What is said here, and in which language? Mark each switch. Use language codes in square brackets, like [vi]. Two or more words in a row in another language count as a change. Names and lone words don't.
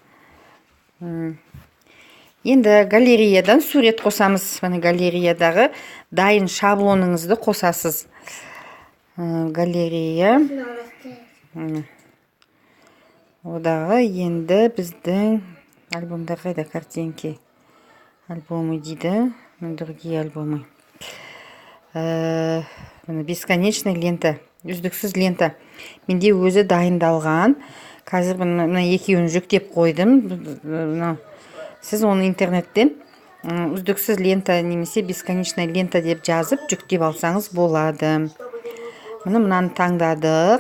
[kk] Енді галереядан сурет қосамыз. Міне галереядағы дайын шаблоныңызды қосасыз. Галерея. Одағы енді біздің альбомдар қайда, [ru] картинки альбомы [kk] дейді, [ru] другие альбомы. Бесконечная лента, [kk] үздіксіз лента. Менде өзі дайындалған. Қазір мына екеуін жүктеп қойдым. Сіз оны интернеттен үздіксіз лента немесе [ru] бесконечная лента [kk] деп жазып жүктеп алсаңыз болады. Мынаны таңдадық.